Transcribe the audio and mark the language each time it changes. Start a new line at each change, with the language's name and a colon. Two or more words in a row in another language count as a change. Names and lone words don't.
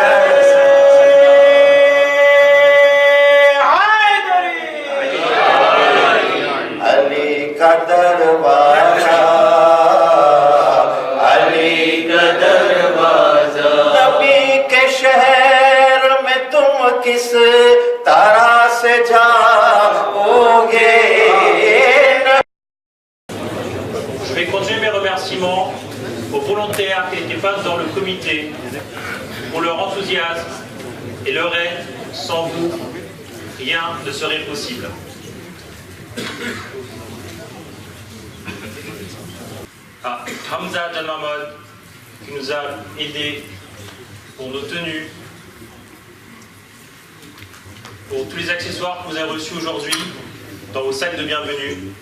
Urdu: علی کا دروازہ علی کا دروازہ نبی کے شہر میں تم کس طرح سے جاؤ گے
French: Je vais continuer mes remerciements aux volontaires qui étaient pas dans le comité pour leur enthousiasme et leur aide. Sans vous, rien ne serait possible. À Hamza Jalmamod qui nous a aidés pour nos tenues, pour tous les accessoires que vous avez reçus aujourd'hui dans vos sacs de bienvenue.